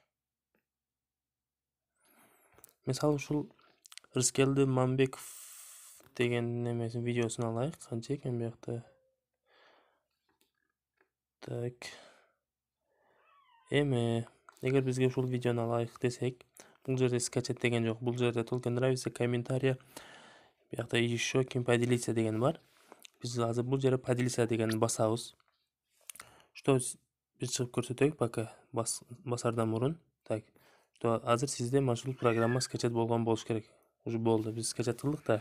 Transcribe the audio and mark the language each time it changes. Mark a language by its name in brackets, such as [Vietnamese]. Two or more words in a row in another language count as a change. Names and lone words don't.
[Kyrgyz] Мисалы ушул Рыскелди Мамбеков деген немесин видеосун алайык. Канча экен бу жакта? Так. Эми эгер бизге ушул видеону алайык десек, бул жерде скачать деген жок. Бул жерде [Russian] только нравится, комментария, [Kyrgyz] бу жакта еще ким поделиться деген бар. Биз азыр бул жерде поделиться дегенди басабыз. Что биз чыгып көрсөтөйүк пока басардан мурун. Так. Что азыр сизде ушул программа скачать болгон болуш керек. Уже болду. Биз скачать кылдык да.